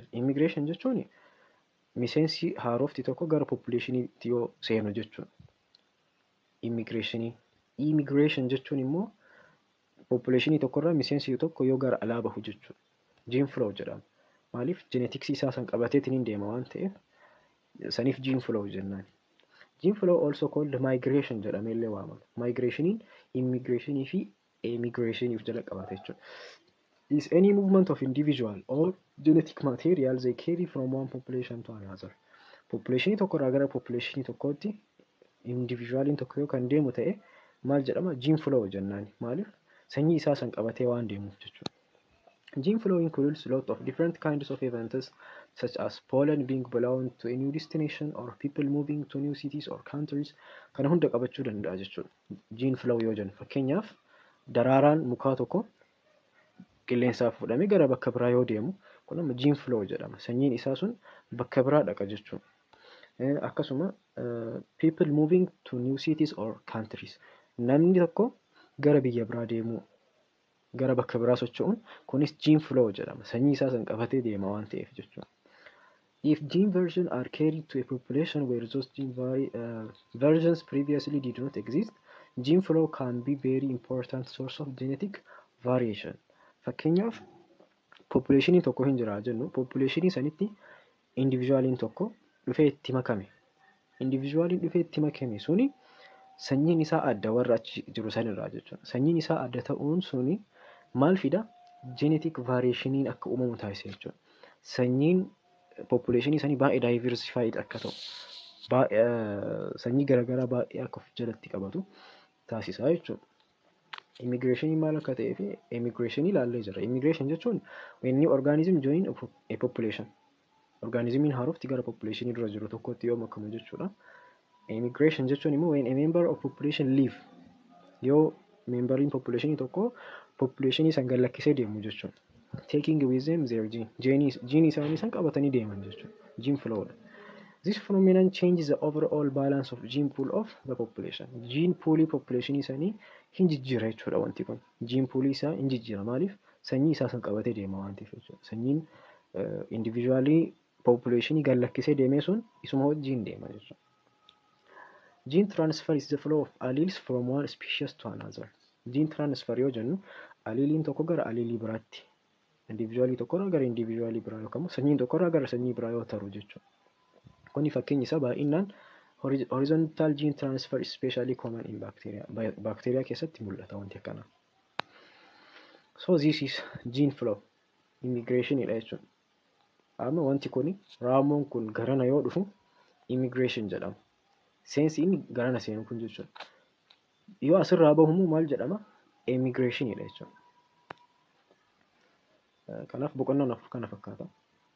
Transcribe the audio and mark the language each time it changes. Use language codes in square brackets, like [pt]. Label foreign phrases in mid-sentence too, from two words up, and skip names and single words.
[om] Immigration jechuun miseensi haarofti tokko gara populationiitti yoo seenu jechuudha. Immigration jechuun immoo populationii tokkorraa miseensi tokko yoo gara alaa bahu jechuudha. [en] Gene flow [om] jedhama. Maaliif genetics isaa san qabateetiin hin deema waan ta'eef saniif [en] gene flow [om] jennaan. [en] Gene flow also called migration [om] jedhamee illee waamama. Migrationiin immigration fi emigration jala qabata jechuudha. [en] Is any movement of individual or genetic material they carry from one population to another. [om] Populationii tokkorraa gara populationii tokkootti individualiin tokko yoo kan deemu ta'e maal jedhama? [en] Gene flow jennaan. [om] Maaliif sanyii isaa san qabatee waan deemuuf jechuudha. [en] Gene flow includes a lot of different kinds of events such as pollen being blown to a new destination or people moving to new cities or countries. [om] Kana hunda qabachuu danda'a jechuudha. [en] Gene flow [om] yoo jennu fakkeenyaaf daraaraan mukaa tokko qilleensaaf fudhamee gara bakka biraa yoo deemu kun amma [en] gene flow [om] jedhama. Sanyiin isaa sun bakka biraa dhaqa jechuudha. [en] Akkasuma people moving to new cities or countries. [om] Namni tokko gara biyya biraa deemuu gara bakka biraa socho'uun kunis [en] gene flow [om] jedhama. Sanyii isaa san qabatee deema waan ta'eef jechuudha. [en] If gene versions are carried to a population where those gene versions previously did not exist, gene flow can be very important source of genetic variation. [om] Fakkeenyaaf populationii tokko hin jira jennu populationii sanitti individualiin tokko dhufee itti makame. Individualiin dhufee itti makame suni sanyiin isaa adda warra achi jiru sanirraa jechuudha. Sanyiin isaa adda ta'uun suni maal fida? [en] Genetic variationiin [om] akka uumamu taasisa jechuudha. Sanyiin populationii sanii baay'ee diversified akka ta'u, sanyii garaagaraa baay'ee akka of jalatti qabatu taasisa jechuudha. Immigration maal akka ta'ee fi emigration ilaallee jira. [en] Immigration jechuun when new organism join a population. [om] Organismiin haarofti gara population dura jiru tokkotti yoo makamu jechuudha. [en] Emigration [om] jechuun immoo [en] when a member of population leave. [om] Yoo memberiin population tokko population san gallakkisee deemu jechuudha. [en] Taking with them their gene. [om] Gene isaanii san qabatanii deeman jechuudha. [en] Gene flow. This phenomenon changes the overall balance of gene pool of the population. Gene pool [om] population isaanii hin jijjiira jechuudha wanti kun. [en] Gene pool [om] isaa hin jijjiira maaliif? Sanyii isaa san qabatee deema waan ta'eef jechuudha. Sanyiin individually population gallakkisee deemee sun isuma wajjin deema jechuudha. [en] Gene transfer is the flow of alleles from one species to another. Gene transfer [om] yoo jennu alleeliin tokko gara alleelii biraatti, individualii tokkorraa gara individualii biraa yookaan sanyiin tokkorraa gara sanyii biraa yoo taru jechuudha. Kuni fakkeenyi isaa baay'inaan [en] horizontal gene transfer especially common in bacteria. [om] Bacteria keessatti mul'ata wanti akkanaa. [en] So this is gene flow. [om] Immigration dha jechuudha. Amma wanti kuni raamoon kun garana yoo dhufu immigration jedhama. Seensi inni garana seenu kun jechuudha. Yoo asirraa bahumu maal jedhama? Emigration dha jechuudha. Kanaaf boqonnaan afur kana fakkaata.